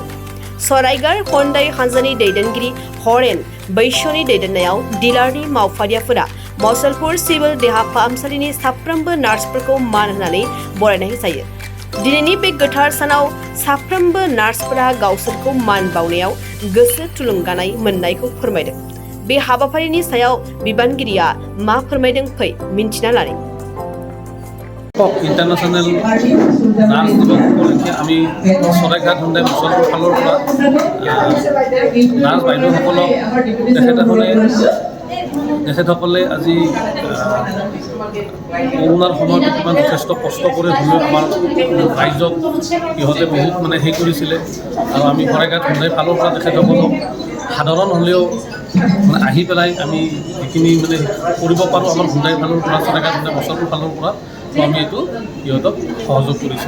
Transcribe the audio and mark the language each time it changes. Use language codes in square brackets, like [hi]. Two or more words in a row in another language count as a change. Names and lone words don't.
[brx] सराइघाट हन्डाई हानजानि दैदेनगिरि हरेन बैश्यनि दैदेननायाव डिलारनि मावफारियाफोरा मसलपुर सिविल देहा फाहामसालिनि साफ्रोमबो नार्सफोरखौ मान होनानै बरायनाय जायो। दिनैनि बे गोथार सानाव साफ्रोमबो नार्सफोरा गावसोरखौ मान बावनायाव गोसो थुलुंगानाय मोननायखौ फोरमायदों। बे हाबाफारिनि सायाव बिबानगिरिया मा फोरमायदों फै मिन्थिना लानि। [en] International Nurse [as] দিৱস উপলক্ষে আমি সৰাইঘাট হন্দাই মচলপুৰ ফালৰ পৰা নাৰ্ছ বাইদেউসকলক তেখেতসকলে আজি কৰোণাৰ সময়ত কিমান যথেষ্ট কষ্ট কৰি হ'লেও আমাৰ ৰাইজক সিহঁতে বহুত সেই কৰিছিলে আৰু আমি সৰাইঘাট হন্দাই ফালৰ পৰা তেখেতসকলক সাধাৰণ হ'লেও আহি পেলাই আমি যিখিনি কৰিব পাৰোঁ আমাৰ হন্দাই ফালৰ পৰা সৰাইঘাট হন্দাই মচলপুৰ ফালৰ পৰা আমি এইটো সিহঁতক সহযোগ কৰিছোঁ।